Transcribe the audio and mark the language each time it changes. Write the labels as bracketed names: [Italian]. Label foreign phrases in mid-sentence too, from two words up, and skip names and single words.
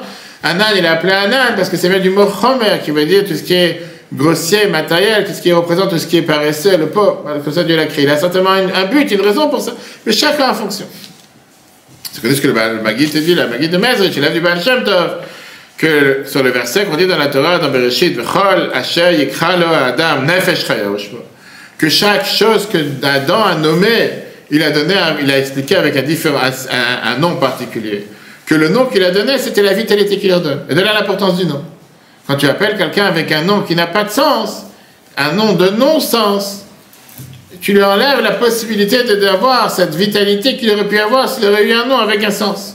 [French] Un âne, il a appelé un âne parce que c'est bien du mot chomer, qui veut dire tout ce qui est grossier, matériel, tout ce qui représente tout ce qui est paresseux, le pauvre. Comme ça, Dieu l'a créé. Il a certainement un but, une raison pour ça. Mais chacun en fonction. C'est ce que le Maguid te dit, la Maguid de Mezrich, il a du Baal Shem Tov, que sur le verset qu'on dit dans la Torah, dans Bereshit, [Hebrew] וכל אשר יקרא לו אדם נפש חיה, [French] que chaque chose que Adam a nommé, il a expliqué avec un nom particulier. Que le nom qu'il a donné, c'était la vitalité qu'il leur donne. Et de là l'importance du nom. Quand tu appelles quelqu'un avec un nom qui n'a pas de sens, un nom de non-sens, tu lui enlèves la possibilité d'avoir cette vitalité qu'il aurait pu avoir s'il aurait eu un nom avec un sens.